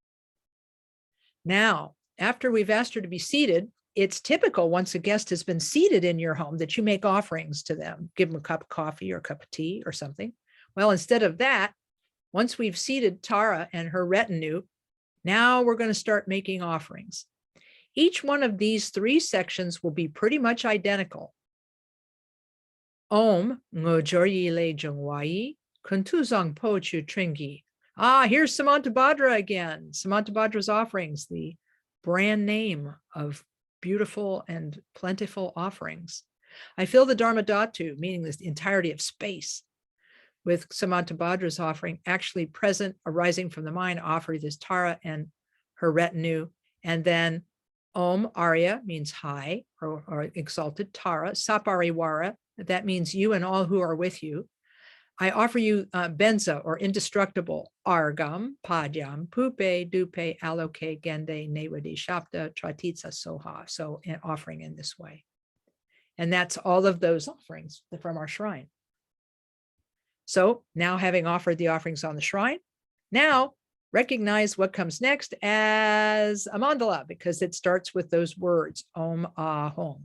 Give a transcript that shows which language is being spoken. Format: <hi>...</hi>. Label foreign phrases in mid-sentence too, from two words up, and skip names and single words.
<en>Now, after we've asked her to be seated, it's typical once a guest has been seated in your home that you make offerings to them, give them a cup of coffee or a cup of tea or something. Well, instead of that, once we've seated Tara and her retinue, now we're going to start making offerings. Each one of these 3 sections will be pretty much identical.</en> <bo>Om ngojoryi le jungwai kuntuzang po chu tringi.</bo> <en>Here's Samantabhadra again. Samantabhadra's offerings, the brand name of beautiful and plentiful offerings. I fill the Dharma Dhatu, meaning the entirety of space, with Samantabhadra's offering actually present, arising from the mind, offer this Tara and her retinue. And then Om Arya means high or exalted Tara, Sapariwara, that means you and all who are with you. I offer you benza or indestructible</en> <sa>argam, padyam, pupe, dupe, aloke, gende, nevadi, shapta, tratitsa, soha.</sa> <en>So an offering in this way. And that's all of those offerings from our shrine. So now, having offered the offerings on the shrine, now recognize what comes next as a mandala, because it starts with those words,</en> <bo>Om Ahong.</bo>